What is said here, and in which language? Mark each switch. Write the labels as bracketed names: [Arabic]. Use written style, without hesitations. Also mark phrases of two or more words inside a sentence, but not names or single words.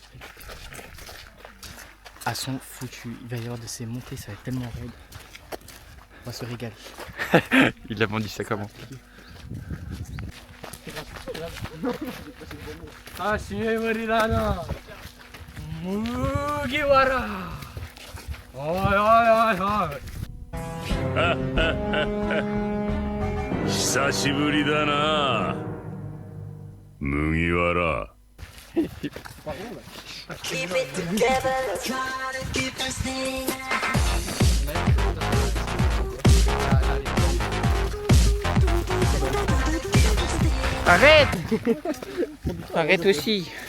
[French] Ah, sont foutus. Il va y avoir de ces montées, ça va être tellement raide. On va se régaler. Il a vendu ça comment? Ah, si, Marilana. Mugiwara. Oi, oi, oi, oi. [Japanese] 久しぶりだな麦わら [French] Arrête. Arrête aussi.